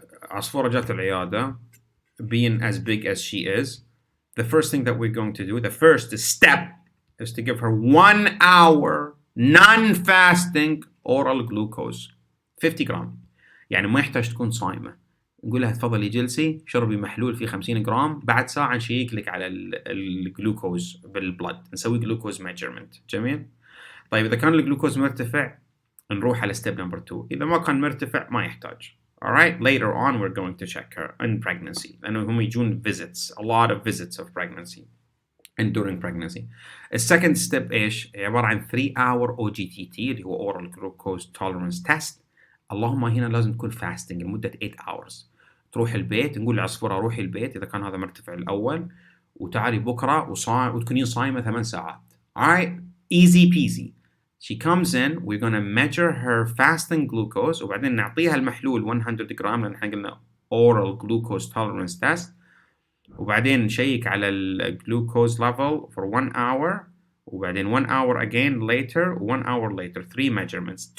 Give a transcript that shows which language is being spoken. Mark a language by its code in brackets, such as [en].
[ar] عصفورة جات العيادة [en] being as big as she is. The first thing that we're going to do, the first step, is to give her 1 hour non-fasting oral glucose 50 جرام. [ar] يعني ما يحتاج تكون صايمة. نقول لها تفضلي جلسي شربي محلول فيه 50 جرام، بعد ساعة نشيك لك على الجلوكوز بالبلد، نسوي جلوكوز ميجرمنت. جميل؟ طيب إذا كان الجلوكوز مرتفع نروح على step number 2. إذا ما كان مرتفع ما يحتاج. [en] Alright, later on we're going to check her in pregnancy. [ar] لأنه هم يجون [en] visits, a lot of visits of pregnancy and during pregnancy. The second step [ar] إيش؟ عبارة عن [en] 3-hour OGTT اللي هو oral glucose tolerance test. [ar] اللهم هنا لازم تكون fasting لمدة 8 hours. تروح البيت، نقول للعصفورة روحي البيت إذا كان هذا مرتفع الأول، وتعالي بكرة وتكونين صايمة 8 ساعات. [en] Alright, easy peasy. She comes in, we're gonna measure her fasting glucose [ar] وبعدين نعطيها المحلول 100 جرام لأن احنا قلنا [en] oral glucose tolerance test، وبعدين نشيك على ال glucose level for 1 hour وبعدين 1 hour again later 1 hour later 3 measurements.